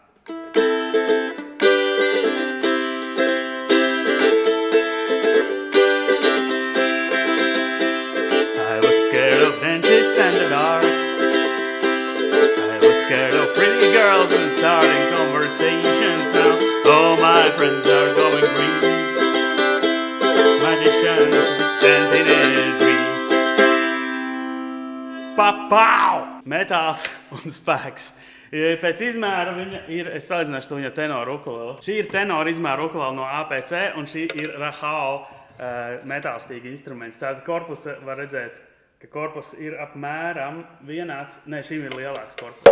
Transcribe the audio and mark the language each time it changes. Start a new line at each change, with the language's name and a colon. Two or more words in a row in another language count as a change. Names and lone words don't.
English: I was scared of dentists and the dark. I was scared of pretty girls and starting conversations now. All my friends are going green. Magicians stand in a dream.
Latvian: Pa-pow! Metāls un spēks. Pēc izmēra viņa ir, es salīdzināšu to viņa tenoru ukulele. Šī ir tenoru izmēra ukulele no APC, un šī ir Rahao metālstīga instruments. Tātad korpus var redzēt, ka korpus ir apmēram vienāds, ne, šim ir lielāks korpus.